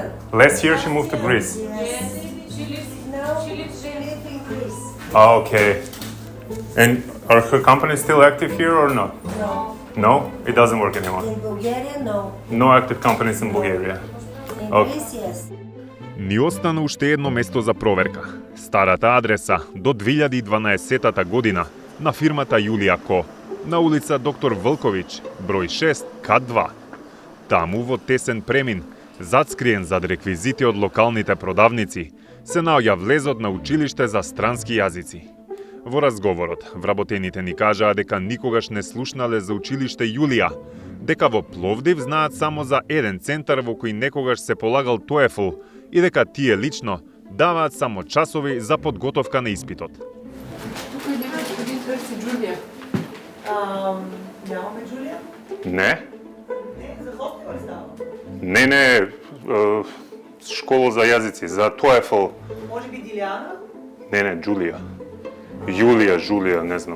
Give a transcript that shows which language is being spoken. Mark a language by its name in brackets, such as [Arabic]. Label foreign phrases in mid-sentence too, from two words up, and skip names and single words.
[English] Last year she moved to Greece. Yes. She lives. Now She lives she there. lives in Greece. Oh, okay. And are her companies still active here or not? No. No, it doesn't work anymore. In Bulgaria, no. No active companies in Bulgaria. In Okay. Greece, yes. [Macedonian] Ни остана уште едно место за проверка. Старата адреса до 2012 година на фирмата Јулија Ко, на улица Доктор Вълковиќ, број 6, кат 2. Таму во тесен премин, зацкриен зад реквизити од локалните продавници, се наоѓа влезот на училиште за странски јазици. Во разговорот, вработените ни кажаа дека никогаш не слушнале за училиште Јулија, дека во Пловдив знаат само за еден центар во кој некогаш се полагал TOEFL и дека тие лично даваат само часови за подготовка на испитот. [Bulgarian] Тук няма господин търси Джулия. Нямаме Джулия? Не? Не, за хостел ли става? [Macedonian] Не, школа за јазици, за TOEFL. [Bulgarian] Може би Диляна? [Macedonian] Не, Джулија. Жулија, не знам.